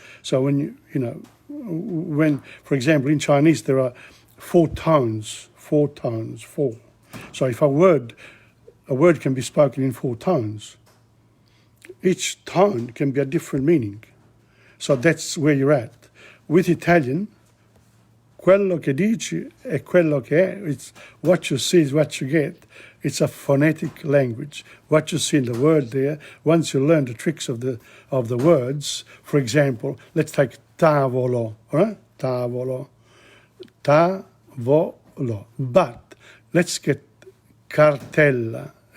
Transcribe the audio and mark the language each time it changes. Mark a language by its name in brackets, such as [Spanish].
[English] So when when, for example, in Chinese there are four tones. So if a word can be spoken in 4 tones, each tone can be a different meaning. So that's where you're at. With Italian, [Italian] quello che dici è quello che è. [English] It's what you see is what you get. It's a phonetic language. What you see in the word there, once you learn the tricks of the words, for example, let's take tavolo, right? Tavolo. But let's get cartella.